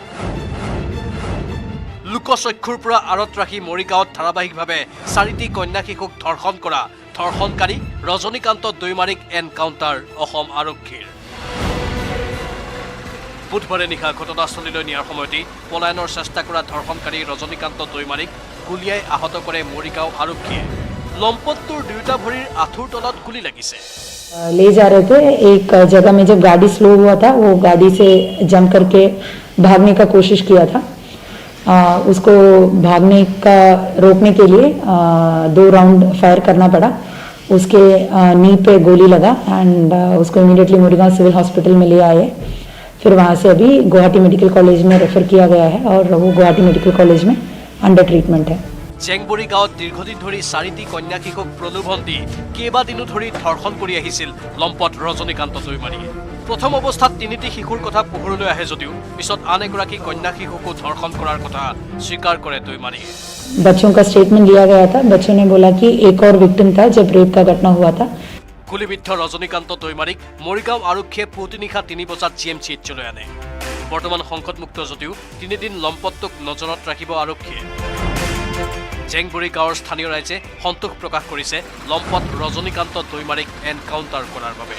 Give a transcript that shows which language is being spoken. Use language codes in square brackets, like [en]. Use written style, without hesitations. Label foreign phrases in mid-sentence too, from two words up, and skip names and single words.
[as] লোকচক্ষুৰ পৰা আঁৰত ৰাখি মৰিগাঁৱত ধাৰাবাহিকভাৱে 4টি কন্যা শিশুক ধৰ্ষণ কৰা ধৰ্ষণকাৰী ৰজনীকান্ত দৈমাৰীক এনকাউণ্টাৰ অসম আৰক্ষীৰ। বুধবাৰে নিশা ঘটনাস্থলীলৈ নিয়াৰ সময়তেই পলায়নৰ চেষ্টা কৰা ধৰ্ষণকাৰী ৰজনীকান্ত দৈমাৰীক গুলীয়াই আহত কৰে মৰিগাঁও আৰক্ষীয়ে। লম্পটটোৰ 2টা ভৰিৰ আঁঠুৰ তলত গুলী লাগিছে। [hi] ले जा रहे थे, एक जगह में जब गाड़ी स्लो हुआ था, वो गाड़ी से जंप करके भागने का कोशिश किया था। उसको भागने का रोकने के लिए 2 राउंड फायर करना पड़ा। उसके नी पे गोली लगा एंड उसको इमीडिएटली मुरीगांव सिविल हॉस्पिटल में ले आए। फिर वहाँ से अभी गुवाहाटी मेडिकल कॉलेज में रेफर किया गया है और वो गुवाहाटी मेडिकल कॉलेज में [en] under treatment [hi] है। [as] জেংবৰী গাঁৱত দীৰ্ঘদিন ধৰি 4টি কন্যা শিশুক প্ৰলোভন দি কেইবাদিনো ধৰি ধৰ্ষণ কৰি আহিছিল লম্পট ৰজনীকান্ত দৈমাৰীয়ে। প্ৰথম অৱস্থাত 3টি শিশুৰ কথা পোহৰলৈ আহে যদিও পিছত আন এগৰাকী কন্যা শিশুকো ধৰ্ষণ কৰাৰ কথা স্বীকাৰ কৰে দৈমাৰীয়ে। [hi] बच्चों का स्टेटमेंट लिया गया था। बच्चों ने बोला कि एक और विक्टिम था जब रेप का घटना हुआ था। [as] গুলিবিদ্ধ ৰজনীকান্ত দৈমাৰীক মৰিগাঁও আৰক্ষীয়ে পুৱতি নিশা 3 বজাত GMCHলৈ আনে। বৰ্তমান সংকটমুক্ত যদিও 3 দিন লম্পটটোক নজৰত ৰাখিব আৰক্ষীয়ে। জেংবুৰী গাঁৱৰ স্থানীয় ৰাইজে সন্তোষ প্ৰকাশ কৰিছে লম্পট ৰজনীকান্ত দৈমাৰীক এনকাউণ্টাৰ কৰাৰ বাবে।